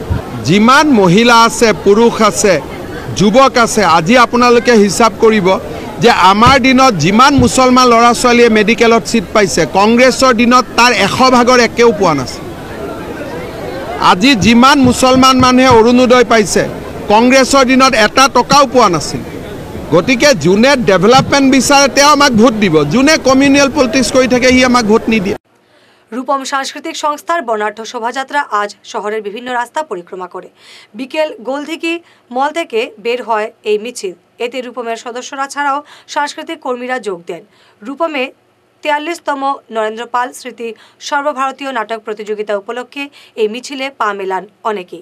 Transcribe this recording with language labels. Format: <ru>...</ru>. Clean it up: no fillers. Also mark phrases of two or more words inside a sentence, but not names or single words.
<as>যিমান মহিলা আছে, পুৰুষ আছে, যুৱক আছে, আজি আপোনালোকে হিচাপ কৰিব যে আমাৰ দিনত যিমান মুছলমান ল'ৰা ছোৱালীয়ে মেডিকেলত চিট পাইছে, কংগ্ৰেছৰ দিনত তাৰ 100 ভাগৰ একেও পোৱা নাছিল। আজি যিমান মুছলমান মানুহে অৰুণোদয় পাইছে, কংগ্ৰেছৰ দিনত 1 টকাও পোৱা নাছিল। গতিকে যোনে ডেভেলপমেণ্ট বিচাৰে তেওঁ আমাক ভোট দিব, যোনে</as> <en>communal politics</en> <as>কৰি থাকে সি আমাক ভোট নিদিয়ে।</as> <bn>রূপম সাংস্কৃতিক সংস্থার বর্ণাঢ্য শোভাযাত্রা আজ শহরের বিভিন্ন রাস্তা পরিক্রমা করে বিকেল গোলদিঘি মল থেকে বের হয় এই মিছিল। এতে রূপমের সদস্যরা ছাড়াও সাংস্কৃতিক কর্মীরা যোগ দেন। রূপমে 43তম নরেন্দ্র পাল স্মৃতি সর্বভারতীয় নাটক প্রতিযোগিতা উপলক্ষে এই মিছিলে পা মেলান অনেকেই।</bn>